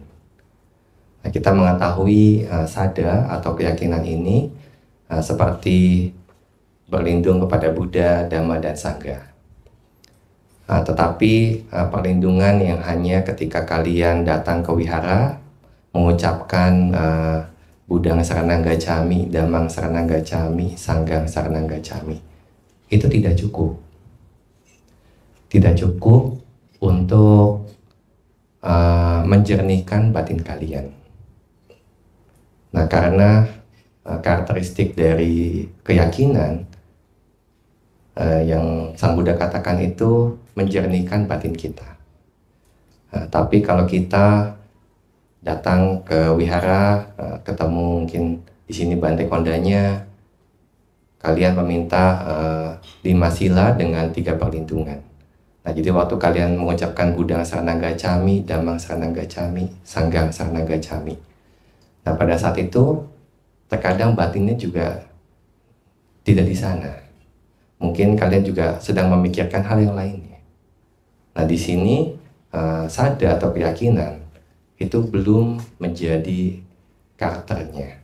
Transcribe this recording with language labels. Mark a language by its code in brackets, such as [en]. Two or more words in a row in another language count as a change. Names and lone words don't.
[id] Nah, kita mengetahui sada atau keyakinan ini seperti berlindung kepada Buddha, Dhamma, dan Sangha. Tetapi perlindungan yang hanya ketika kalian datang ke wihara, mengucapkan [pi] Budang Saranang Gacchami, Dhammang Saranang Gacchami, Sanghang Saranang Gacchami, [id] itu tidak cukup. Tidak cukup untuk menjernihkan batin kalian. Nah, karena karakteristik dari keyakinan yang Sang Buddha katakan itu menjernihkan batin kita. Tapi kalau kita datang ke wihara, ketemu mungkin di sini Bante Kondanya, kalian meminta 5 sila dengan 3 perlindungan. Nah, jadi waktu kalian mengucapkan [pi] Budang Saranang Gacchami, Dhammang Saranang Gacchami, Sanghang Saranang Gacchami. [id] Nah, pada saat itu terkadang batinnya juga tidak di sana. Mungkin kalian juga sedang memikirkan hal yang lainnya. Nah, di sini sada atau keyakinan itu belum menjadi karakternya.